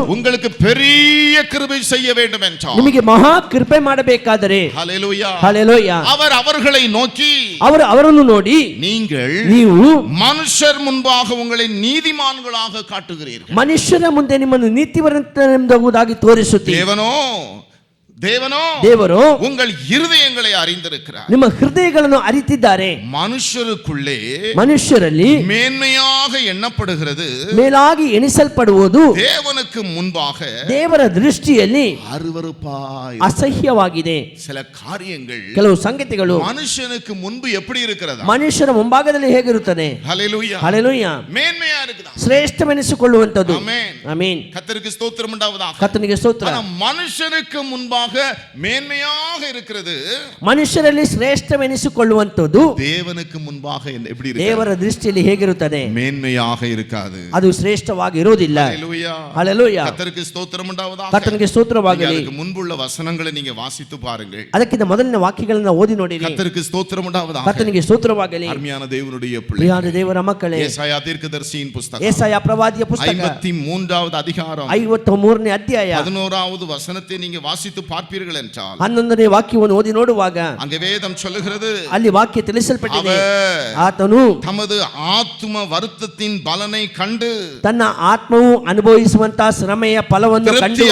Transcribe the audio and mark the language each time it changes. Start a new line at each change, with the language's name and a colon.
Tamil: உங்களுக்கு பெரிய கிருபை செய்ய வேண்டும் என்றார்.
Kannada: ನಿಮಗೆ ಮಹಾ ಕೃಪೆ ಮಾಡಬೇಕಾದರೆ,
Tamil: ஹல்லேலூயா,
Kannada: ಹಲ್ಲೆಲೂಯಾ,
Tamil: அவர் அவர்களை நோக்கி,
Kannada: ಅವರನ್ನು ನೋಡಿ, ನೀವು
Tamil: மனுஷர் முன்பாக உங்களை நீதிமான்களாக காட்டுகிறீர்கள்.
Kannada: ಮನುಷ್ಯರ ಮುಂದೆ ನಿಮ್ಮನ್ನು ನೀತಿವಂತರೆಂಬುದಾಗಿ ತೋರಿಸುತ್ತೀರಿ.
Tamil: தேவனோ
Kannada: ದೇವರು
Tamil: உங்கள் இருதயங்களை அறிந்திருக்கிறார்.
Kannada: ನಿಮ್ಮ ಹೃದಯಗಳನ್ನು ಅರಿತಿದ್ದಾರೆ.
Tamil: மனுஷருக்குள்ளே மேன்மையாக எண்ணப்படுகிறது
Kannada: ಮೇಲಾಗಿ ಎಣಿಸಲ್ಪಡುವುದು
Tamil: தேவனுக்கு முன்பாக
Kannada: ದೇವರ ದೃಷ್ಟಿಯಲ್ಲಿ
Tamil: அருவருப்பாய்
Kannada: ಅಸಹ್ಯವಾಗಿದೆ.
Tamil: சில காரியங்கள்
Kannada: ಕೆಲವು ಸಂಗತಿಗಳು
Tamil: மனுஷனுக்கு முன்பு எப்படி இருக்கிறதா,
Kannada: ಮನುಷ್ಯರ ಮುಂಭಾಗದಲ್ಲಿ ಹೇಗಿರುತ್ತದೆ,
Tamil: ஹல்லேலூயா,
Kannada: ಹಲ್ಲೆಲೂಯಾ,
Tamil: மேன்மையா இருக்குதா,
Kannada: ಶ್ರೇಷ್ಠವೆನಿಸಿಕೊಳ್ಳುವಂತದ್ದು.
Tamil: ஆமென்,
Kannada: ಆಮೆನ್.
Tamil: கர்த்தருக்கு ஸ்தோத்திரம் உண்டாவதாக.
Kannada: ಕರ್ತನಿಗೆ ಸ್ತೋತ್ರ.
Tamil: மனுஷனுக்கு முன்பாக மேன்மையாக இருக்கிறது,
Kannada: ಮನುಷ್ಯರಲ್ಲಿ ಶ್ರೇಷ್ಠವೆನಿಸಿಕೊಳ್ಳುವಂತದ್ದು
Tamil: தேவனுக்கு முன்பாக எப்படி இருக்கு,
Kannada: ದೇವರ ದೃಷ್ಟಿಯಲ್ಲಿ ಹೇಗಿರುತ್ತದೆ,
Tamil: மேன்மையாக இருக்காது,
Kannada: ಅದು ಶ್ರೇಷ್ಠವಾಗಿ ಇರುವುದಿಲ್ಲ.
Tamil: ஹல்லேலூயா,
Kannada: ಹಲ್ಲೆಲೂಯಾ,
Tamil: கர்த்தருக்கு ஸ்தோத்திரம் உண்டாவதாக.
Kannada: ಕರ್ತನಿಗೆ ಸ್ತೋತ್ರವಾಗಲಿ.
Tamil: அதுக்கு முன்புள்ள வசனங்களை நீங்க வாசித்து பாருங்கள்.
Kannada: ಅದಕ್ಕಿಂತ ಮೊದಲಿನ ವಾಕ್ಯಗಳನ್ನು ಓದಿ ನೋಡಿರಿ.
Tamil: கர்த்தருக்கு ஸ்தோத்திரம் உண்டாவதாக.
Kannada: ಕರ್ತನಿಗೆ ಸ್ತೋತ್ರವಾಗಲಿ.
Tamil: அருமையான தேவனுடைய பிள்ளைகளே,
Kannada: ಪ್ರಿಯಾದ ದೇವರ ಮಕ್ಕಳೇ,
Tamil: ஏசாயா தீர்க்கதரிசியின் புத்தகம்
Kannada: ஏசாயா ಪ್ರವಾದಿಯ ಪುಸ್ತಕ
Tamil: 53வது அதிகாரம்
Kannada: 53ನೇ ಅಧ್ಯಾಯ
Tamil: 11வது வசனத்தை நீங்க வாசித்து பார்ப்பீர்கள் என்றால்
Kannada: 11ನೇ ವಾಕ್ಯವನ್ನು ಓದಿ ನೋಡುವಾಗ
Tamil: அங்கே வேதம் சொல்லுகிறது,
Kannada: ಅಲ್ಲಿ ವಾಕ್ಯ ತಿಳಿಸಲ್ಪಟ್ಟಿದೆ,
Tamil: அவர்
Kannada: ಆತನು
Tamil: தமது ஆத்தும வருத்தத்தின் பலனை கண்டு
Kannada: ತನ್ನ ಆತ್ಮವು ಅನುಭವಿಸುವಂತ ಶ್ರಮೆಯ ಫಲವನ್ನು ಕಂಡು